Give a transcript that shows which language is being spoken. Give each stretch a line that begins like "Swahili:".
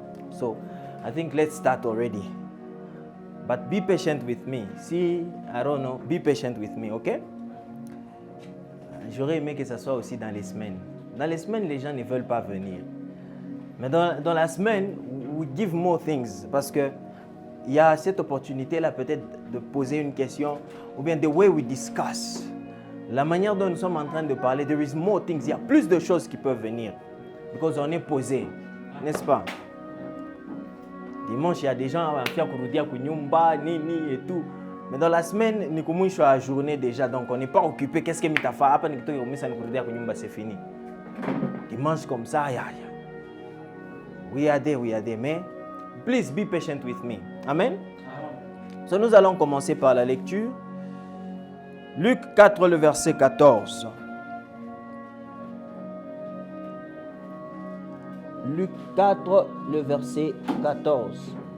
English: So, I think let's start already. But be patient with me. See, I don't know, be patient with me, okay?
French: J'aurais aimé que ça soit aussi dans les semaines. Dans les semaines, les gens ne veulent pas venir. Mais dans la semaine,
English: we give more things
French: parce que il y a cette opportunité-là peut-être de poser une question ou bien
English: the way we discuss.
French: La manière dont nous sommes en train de parler,
English: there is more things.
French: Il y a plus de choses qui peuvent venir
English: because
French: on est posé, n'est-ce pas? Dimanche, il y a des gens qui ont
Swahili: kurudia kunyumba,
French: nini et tout. Mais dans la semaine, nous commençons à journée déjà, donc on n'est pas occupé. Qu'est-ce que tu fait? Après, nous commençons à
Swahili: kurudia kunyumba,
French: c'est fini. Dimanche comme ça,
English: we are there,
French: mais
English: please be patient with me. Amen. So,
French: nous allons commencer par la lecture. Luc 4, le verset 14. Luc 4, le verset 14.